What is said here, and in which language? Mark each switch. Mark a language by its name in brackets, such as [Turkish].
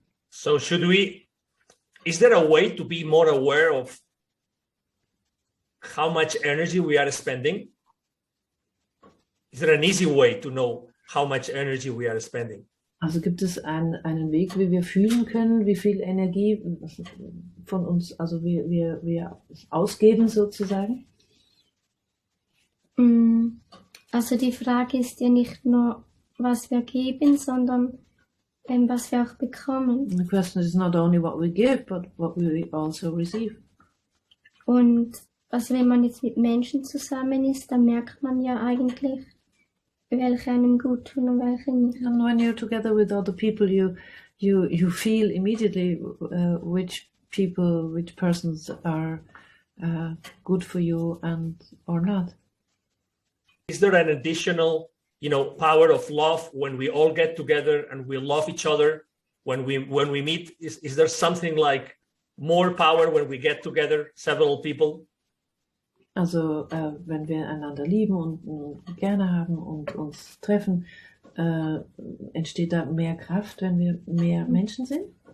[English] So is there a way to be more aware of how much energy we are spending? Is there an easy way to know how much energy we are spending? [German] Also gibt es einen Weg, wie wir fühlen können, wie viel Energie von uns, also wir ausgeben sozusagen? Also die Frage ist ja nicht nur, was wir geben, sondern was wir auch bekommen. [English] The question is not only what we give, but what we also receive. [German] Und also wenn man jetzt mit Menschen zusammen ist, dann merkt man ja eigentlich, welche einem gut tun und welche nicht. [English] And when you're together with other people, you feel immediately which persons are good for you and or not. Is there an additional, power of love when we all get together and we love each other? When we meet, is there something like more power when we get together, several people? [German] Also wenn wir einander lieben und gerne haben und uns treffen, entsteht da mehr Kraft, wenn wir mehr Menschen sind?